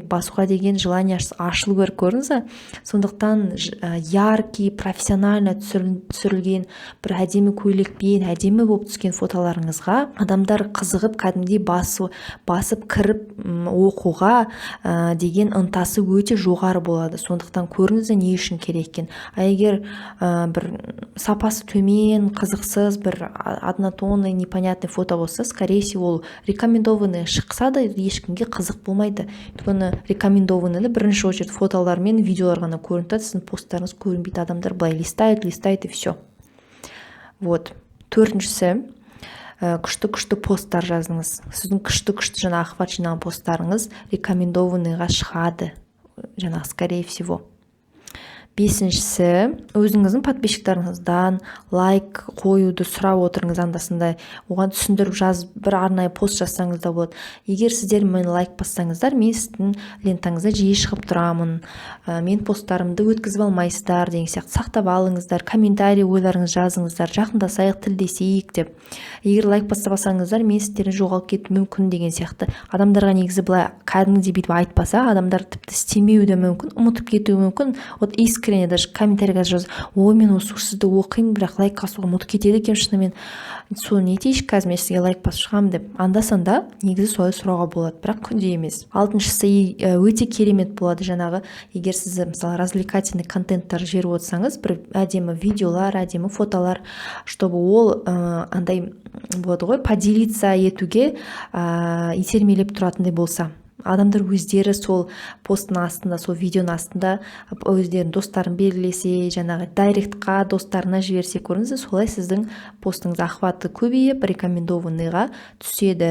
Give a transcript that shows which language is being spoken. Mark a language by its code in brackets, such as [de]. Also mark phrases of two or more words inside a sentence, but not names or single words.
[kk] Басуға деген желание ашылу керек, көрдіңіз бе? Сондықтан яркий, профессионально түсірілген, бір әдемі көйлекпен, әдемі болып түскен фотоларыңызға адамдар қызығып, кәдімгідей басып кіріп оқуға деген ынтасы өте жоғары болады. Сондықтан көріңіз не үшін керек екен. Егер бір сапасы төмен, қызықсыз, бір [ru] однотонный, непонятный [kk] фото болса, [ru] скорее всего, [kk] ол рекомендованный шықса да ешкімге қызық болмайды. Өйткені рекомендованныйды бірінші очередь фотолар мен видеолар ғана көрінеді, сіздің посттарыңыз көрінбейді, адамдар былай [ru] листает и все. Вот. [kk] Төртіншісі, күшті посттар жазыңыз. Сіздің күшті жаңа охват жинаған посттарыңыз рекомендованныйға шығады, жаңа [ru] скорее всего. [kk] Бесіншісі, өзіңіздің подписчиктарыңыздан лайк қоюды сұрап отырыңыз анда-санда. Оған түсіндіріп жазып, бір арнайы пост жазсаңыз да болады. Егер сіздер мені лайк бассаңыздар, мен сіздің лентаңызда жиі шығып тұрамын. Мен посттарымды өткізіп алмайсыздар деген сияқты сақтап алыңыздар, комментарий ойларыңыз жазыңыздар, жақындасайық, тілдесейік деп. Егер лайк баспасаңыздар, мен сіздерді жоғалып кетуі мүмкін деген сияқты. Адамдарға негізі былай кәдімгідей бүйтіп айтпаса, адамдар тіпті істемеуі де мүмкін, ұмытып кетуі мүмкін. [ru] Вот искренне даже [kk] комментарийға жазып, ой, мен осы сізді оқимын, бірақ лайк басуға ұмытып кетеді екен, шынымен соны не етейінші, қазір мен сізге лайк басып шығамын деп. Анда-санда негізі солай сұрауға болады, бірақ күнде емес. Алтыншысы өте керемет болады, жаңағы егер сіз мысалы развлекательный контенттар жіберіп отырсаңыз, бір әдемі видеолар, әдемі фотолар, чтобы ол андай болады ғой, поделиться етуге итермелеп тұратындай болса, адамдар өздері сол посттың астында, сол видеоның астында өздерінің достарын белгілесе, жаңағы дайректқа достарына жіберсе, көріңіз, солай сіздің постыңыз охваты көбейіп, рекомендованныйға түседі.